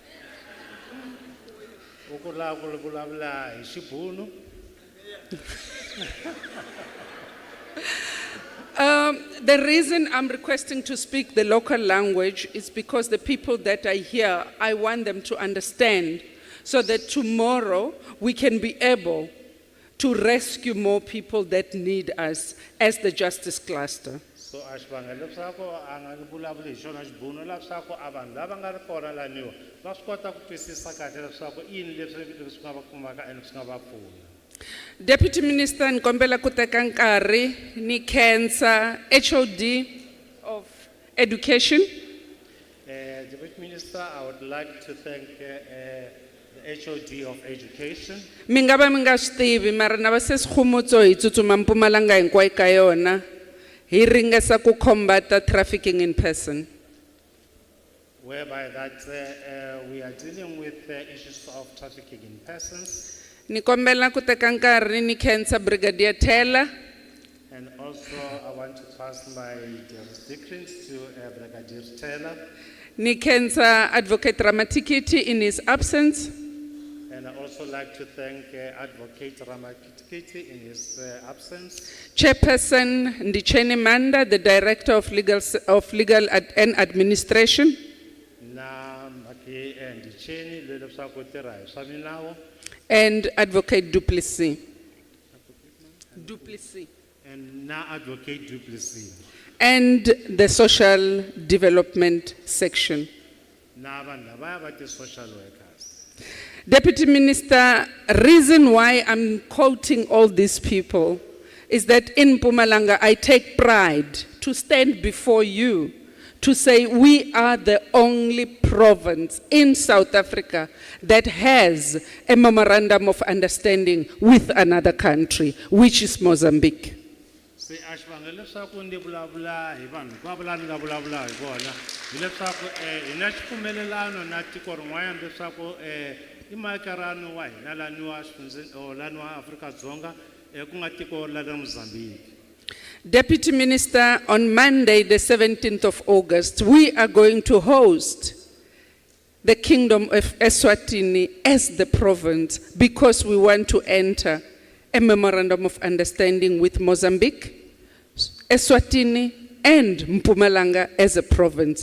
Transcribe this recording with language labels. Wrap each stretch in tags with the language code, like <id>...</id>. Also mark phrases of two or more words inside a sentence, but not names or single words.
<en>The reason I'm requesting to speak the local language is because the people that are here, I want them to understand so that tomorrow we can be able to rescue more people that need us as the justice cluster.</en> <ts>So ashibanga leswaku anga vulavula hi xona xibuno leswaku abantu lava nga ri kona laniwa va swi kota ku twisisa kahle leswaku yini leswi nga va kumaka and swi nga va pfuna.</ts> <en>Deputy Minister,</en> <ts>nkombela ku teka nkarhi ni khensa</ts> <en>HOD of Education. Deputy Minister, I would like to thank the HOD of Education.</en> <ts>Mi nga va mi nga swi tivi mara na va se Sikgomotso hi tsutsuma Mpumalanga hinkwayo ka yona hi ringesa ku combata</ts> <en>trafficking in person. Whereby that we are dealing with issues of trafficking in persons.</en> <ts>Ni kombela ku teka nkarhi ni khensa Brigadier Taylor.</ts> <en>And also I want to pass my jurisdictions to Brigadier Taylor.</en> <ts>Ni khensa Advocate Ramatikiti</ts> <en>in his absence. And I also like to thank Advocate Ramatikiti in his absence. Chairperson Ndicheni Manda, the Director of Legal and Administration.</en> <ts>Na maki Ndicheni le leswaku tirha hi swa minawu.</ts> <en>And Advocate Duplessis. Duplessis. And now Advocate Duplessis. And the Social Development Section.</en> <ts>Na vanhu lavaya va</ts> <en>ti-social workers. Deputy Minister, reason why I'm quoting all these people is that in Mpumalanga, I take pride to stand before you to say we are the only province in South Africa that has a memorandum of understanding with another country, which is Mozambique.</en> <ts>Se a xivangelo leswaku ndi vulavula hi vanhu hinkwavo ni nga vulavula hi vona hileswaku hi na xipfumelelano na tiko rin'wanyana leswaku i maekarano wa hina laniwa laniwa Afrika-Dzonga ku nga tiko la le Mozambique.</ts> <en>Deputy Minister, on Monday, the 17th of August, we are going to host the Kingdom of Eswatini as the province because we want to enter a memorandum of understanding with Mozambique, Eswatini, and Mpumalanga as a province.</en>